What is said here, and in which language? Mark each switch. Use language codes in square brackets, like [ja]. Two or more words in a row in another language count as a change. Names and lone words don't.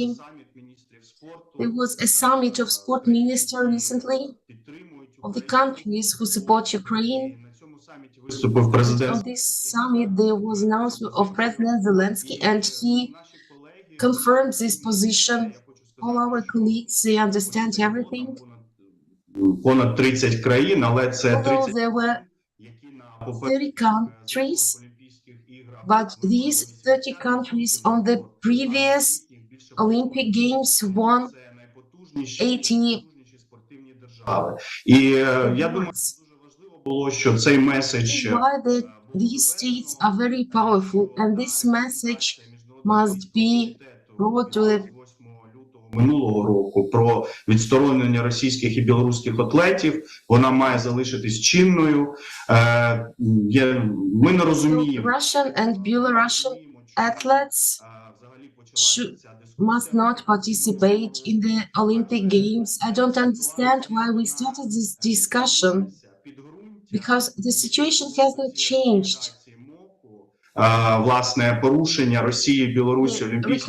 [en] There was a summit of sport ministers recently of the countries who support Ukraine. On this summit, there was an announcement of President Zelensky, and he confirmed this position. All our colleagues, they understand everything. [uk] понад 30 країн, але це [en] Although 30 there were 30 countries, but these 30 countries on the previous Olympic Games won 80 [uk] І я думаю, дуже важливо було, що цей меседж [en] why these states are very powerful, and this message must be brought to the [uk] минулого року про відсторонення російських і білоруських атлетів, вона має залишитись чинною. Ми не розуміємо. [en] Russian and Belarusian athletes must not participate in the Olympic Games. I don't understand why we started this discussion, because the situation has not changed. [uk] Власне, порушення Росії, Білорусі, Олімпійських